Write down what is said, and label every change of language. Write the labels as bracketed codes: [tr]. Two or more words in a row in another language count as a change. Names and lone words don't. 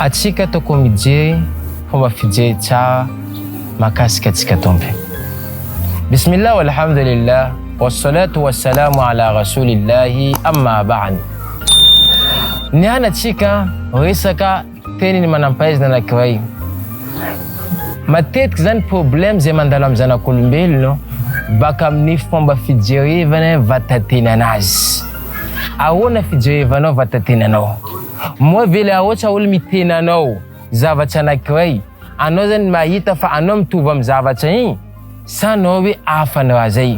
[mg] Atsika toko mijery fomba fijery tsara makasika atsika tomby. [ar] بسم الله والحمد لله والصلاة والسلام على رسول الله أما بعد. [mg] Niana atsika resaka teniny manampahaizina anankiray. Matetiky zany problème zay mandalo amin'ny zanak'olombelona baka amin'ny fomba fijerevana vatatenanazy. Ahoana fijerevanao vatatenanao? Moa vele ahoatra olo mitena anao zavatra anankiray, anao zany mahita fa anao mitovy amin'ny zavatra igny sa anao hoe hafa ny raha zay.